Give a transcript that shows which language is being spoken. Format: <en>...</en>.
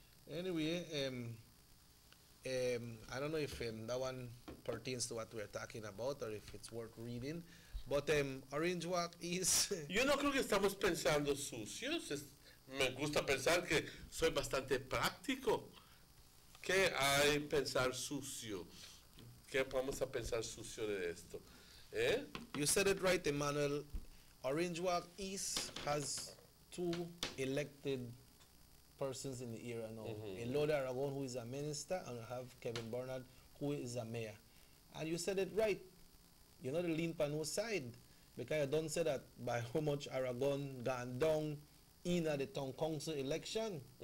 <en>Anyway, I don't know if that one pertains to what we're talking about or if it's worth reading. But Orange Walk is...</en> <es>Yo no creo que estamos pensando sucios. Me gusta pensar que soy bastante práctico. ¿Qué hay pensar sucio? ¿Qué vamos a pensar sucio de esto?</es> <en>You said it right, Emmanuel. Orange Walk East has 2 elected persons in the area now. Elode Aragon, who is a minister, and I have Kevin Bernard, who is a mayor. And you said it right. You know the lean on no side. Because you don't say that by how much Aragon gone down in the town council election.</en>